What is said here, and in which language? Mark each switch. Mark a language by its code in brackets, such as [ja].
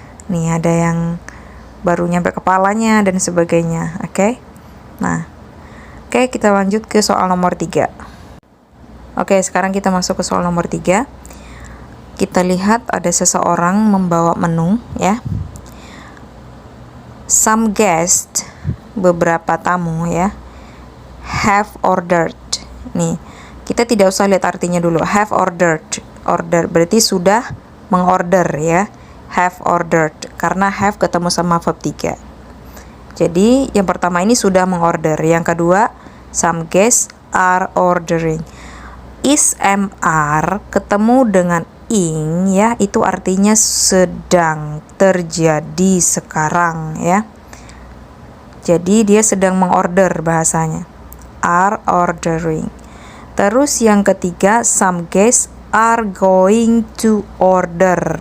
[id] Nih ada yang baru nyampe kepalanya dan sebagainya. Oke. Nah, oke, kita lanjut ke soal nomor 3. Oke, sekarang kita masuk ke soal nomor 3. Kita lihat ada seseorang membawa menu ya. [en] Some guests, [id] beberapa tamu ya, [en] have ordered. [id] Nih, kita tidak usah lihat artinya dulu. Have ordered. Order berarti sudah mengorder ya. Have ordered. Karena have ketemu sama verb 3. Jadi yang pertama ini sudah mengorder. Yang kedua, [en] some guests are ordering. [id] Is MR ketemu dengan ing ya, itu artinya sedang terjadi sekarang ya. Jadi dia sedang mengorder bahasanya. Are ordering. Terus yang ketiga, [en] some guests are going to order.